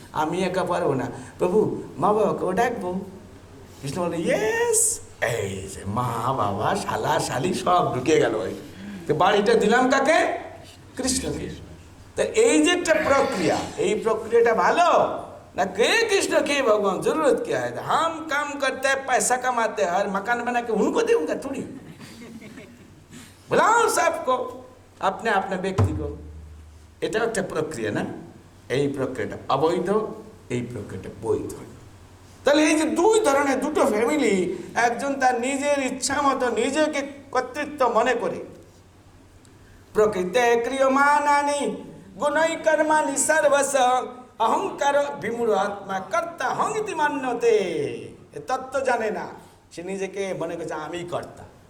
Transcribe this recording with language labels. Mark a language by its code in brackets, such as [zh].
[bn] আমি একা পারবো না, প্রভু মা বাবাকেও ডাকবো। কৃষ্ণ বলে, ইয়েস, এই যে মা বাবা শালা শালি সব ঢুকে গেল। ওই তো বাড়িটা দিলাম কাকে? কৃষ্ণকে। তা এই যে একটা প্রক্রিয়া, এই প্রক্রিয়াটা ভালো না? কে কৃষ্ণ কে [hi] भगवान, जरूरत क्या है? हम काम करते हैं, पैसा कमाते हैं, और मकान बना के उनको दूंगा थोड़ी। बुलाओ सबको, अपने अपने व्यक्ति को। [bn] এটা একটা প্রক্রিয়া না? এই প্রক্রিয়াটা অবৈধ, এই প্রক্রিয়াটা বৈধ। তাহলে এই যে দুই ধরনের দুটো ফ্যামিলি, একজন তার নিজের ইচ্ছা মতো নিজেকে কর্তৃত্ব মনে করে, [sa] প্রকৃতে ক্রিয়মানানি গুণৈ কর্মাণি সর্বস অহংকার বিমূঢ় আত্মা কর্তা হং ইতি মান্যতে, [bn] এ তত্ত্ব জানে না, সে নিজেকে মনে করছে আমি কর্তা।